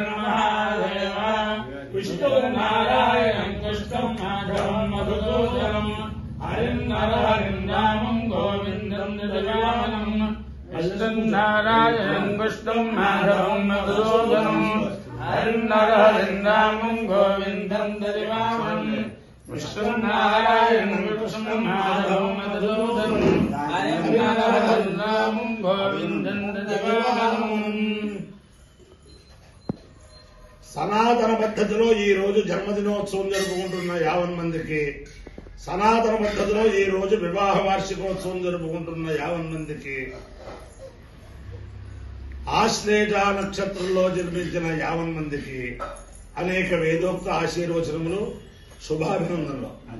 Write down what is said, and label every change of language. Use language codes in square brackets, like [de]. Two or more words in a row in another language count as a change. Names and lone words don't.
[sa] महादेव विष्णु नारायण कृष्ण माधवं मधुसूदनं हरिं नारायणं गोविंदं दयावनं विष्णु नारायण कृष्ण माधवं मधुसूदनं हरिं नारायणं गोविंदं दयावनं विष्णु नारायण कृष्ण माधवं मधुसूदनं हरिं नारायणं गोविंदं दयावनं। [te] సనాతన పద్ధతిలో ఈ రోజు జన్మదినోత్సవం జరుపుకుంటున్న 50 మందికి, సనాతన పద్ధతిలో ఈ రోజు వివాహ వార్షికోత్సవం జరుపుకుంటున్న 50 మందికి, ఆశ్లేష నక్షత్రంలో జన్మించిన 50 మందికి అనేక వేదోక్త ఆశీర్వచనములు, శుభాభినందనలు.